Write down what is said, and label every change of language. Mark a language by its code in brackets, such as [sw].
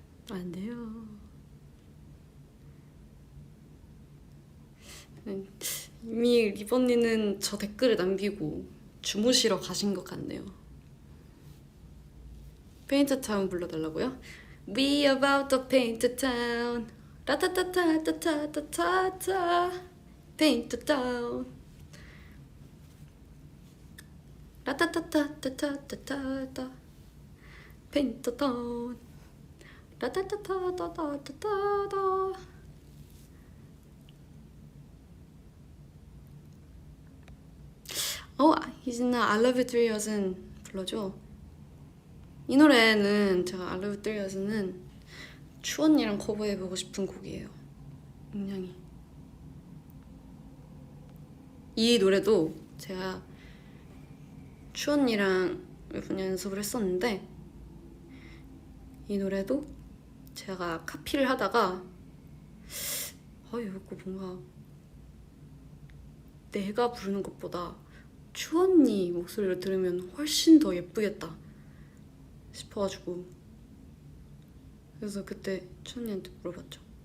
[ko] 안 돼요. 이미 리버니는 저 댓글을 남기고 주무시러 가신 것 같네요. 페인트 타운 불러달라고요? [en] We about to paint the town. 라타타타타타타타. Paint the town. 라타타타타타타타. Paint the town. 라타타타타타타타. [ko] 이진아 I love you 3 years는 불러줘. 이 노래는 제가 I love you 3 years는 추언니랑 커버해보고 싶은 곡이에요. 굉장히 이 노래도 제가 추언니랑 몇 번 연습을 했었는데 이 노래도 제가 카피를 하다가 이거 뭔가 내가 부르는 것보다 추언니 목소리를 들으면 훨씬 더 예쁘겠다 싶어가지고 그래서 그때 추언니한테 물어봤죠.